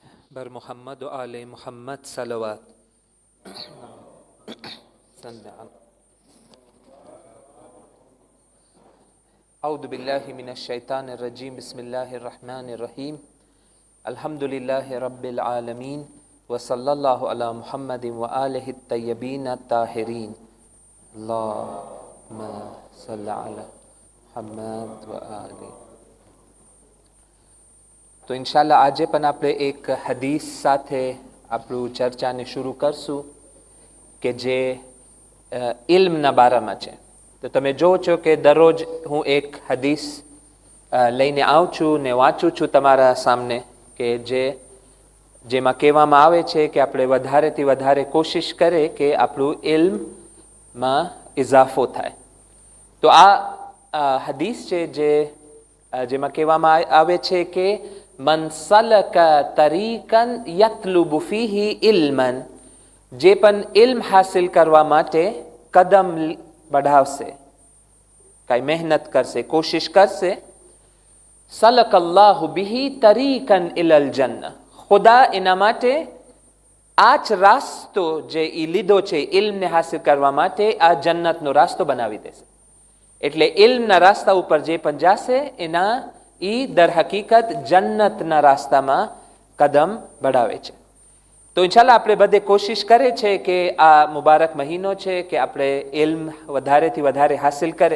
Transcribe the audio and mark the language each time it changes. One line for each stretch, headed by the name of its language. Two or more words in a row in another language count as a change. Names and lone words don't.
Urdu: بر محمد آل محمد صلوات
Arabic: أعوذ بالله من الشيطان الرجيم بسم الله الرحمن الرحيم الحمد لله رب العالمين وصلى الله على محمد وآله طيبين طاهرين اللهم صل على محمد وآله.
Gujarati: તો ઇન્શાલ્લાહ આજે પણ આપણે એક હદીસ સાથે આપણું ચર્ચાને શરૂ કરશું કે જે ઇલ્મના બારામાં છે. તો તમે જુઓ છો કે દરરોજ હું એક હદીસ લઈને આવું છું ને વાંચું છું તમારા સામે કે જેમાં કહેવામાં આવે છે કે આપણે વધારેથી વધારે કોશિશ કરે કે આપણું ઇલ્મમાં ઇજાફો થાય. તો આ હદીસ છે જેમાં કહેવામાં આવે છે કે
Arabic: من سلك طريقا يطلب فيه علما,
Gujarati: જે પણ ઇલ્મ હાસિલ કરવા માટે કદમ બઢાવસે, કાઈ મેહનત કરસે, કોશિશ કરસે,
Arabic: سلك الله به طريقا إلى الجنة,
Gujarati: ખુદા એના માટે આચ રાસ્તો જે ઈ લીધો છે ઇલ્મને હાસિલ કરવા માટે આ જન્નતનો રાસ્તો બનાવી દેશે. એટલે ઇલ્મના રાસ્તા ઉપર જે પણ જાશે એના એ દર હકીકત જન્નતના રાસ્તામાં કદમ बढ़ાવે છે. તો ઇન્શાલ્લાહ આપણે બધે કોશિશ કરે છે કે આ મુબારક મહિનો છે કે આપણે ઇલ્મ વધારેથી વધારે હાસિલ કરે.